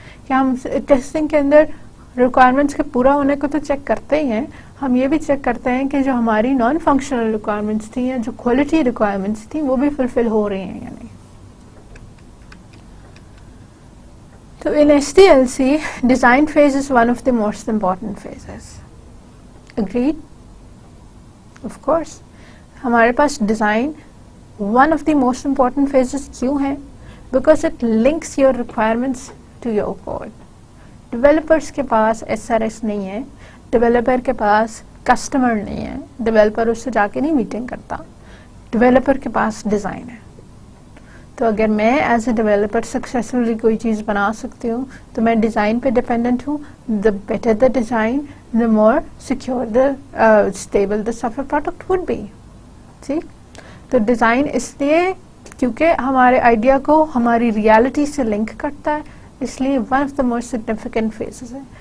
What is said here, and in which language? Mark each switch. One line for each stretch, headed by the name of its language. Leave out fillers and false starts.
Urdu: کہ ہم ٹیسٹنگ کے اندر ریکوائرمنٹس کے پورا ہونے کو تو چیک کرتے ہی ہیں، ہم یہ بھی چیک کرتے ہیں کہ جو ہماری نان فنکشنل ریکوائرمنٹس تھیں یا جو کوالٹی ریکوائرمنٹس تھیں وہ بھی فلفل ہو رہی ہیں یا نہیں.
English: So in SDLC, design phase is one of the most important phases. Agreed? Of course.
Urdu: ہمارے پاس
English: design one of the most important phases
Urdu: کیوں ہے؟
English: Because it links your requirements to your code.
Urdu: Developers کے پاس SRS نہیں ہے، developer کے پاس customer نہیں ہے، developer اس سے جا کے نہیں میٹنگ کرتا، developer کے پاس design ہے. تو اگر میں
English: as a developer
Urdu: سکسیسفلی کوئی چیز بنا سکتی ہوں تو میں ڈیزائن پہ ڈپینڈنٹ ہوں.
English: The better the design the more secure the stable the software product would be.
Urdu: ٹھیک، تو ڈیزائن اس لیے کیونکہ ہمارے آئیڈیا کو ہماری ریالٹی سے لنک کرتا ہے، اس لیے
English: one of the most significant phases
Urdu: ہے.